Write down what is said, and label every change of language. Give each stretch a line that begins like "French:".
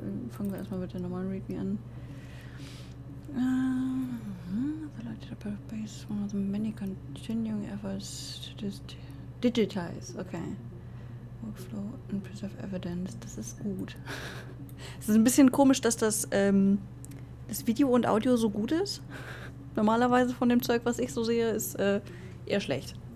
German: Fangen wir erstmal mit der normalen Readme an.
English: The lighted up base is one of the many continuing efforts to digitize. Okay. Workflow and preserve evidence.
German: Das ist gut. Es ist ein bisschen komisch, dass das Video und Audio so gut ist. Normalerweise von dem Zeug, was ich so sehe, ist eher schlecht.